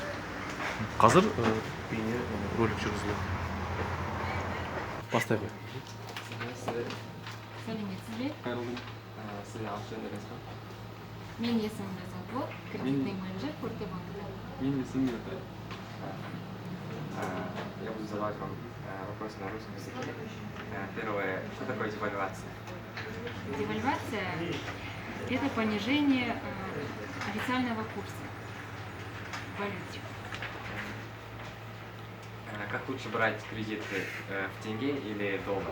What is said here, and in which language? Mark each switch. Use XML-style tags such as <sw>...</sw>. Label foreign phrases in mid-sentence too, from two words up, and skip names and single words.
<kk>Қазір бейне ролик жүргізіледі. Бастай қой. Сәлеметсіз бе? Сізге аты жөніңіз кім? Мен есімім Разатбол,</kk> <ru>кредитный менеджер</ru> <kk>Фортебанка. Мен есімім Миртай.</kk> <ru>Я буду задавать вам вопросы на русском языке. Первое, что такое девальвация? Девальвация – это понижение официального курса валюте. Как лучше брать кредиты в тенге или в доллар?</ru>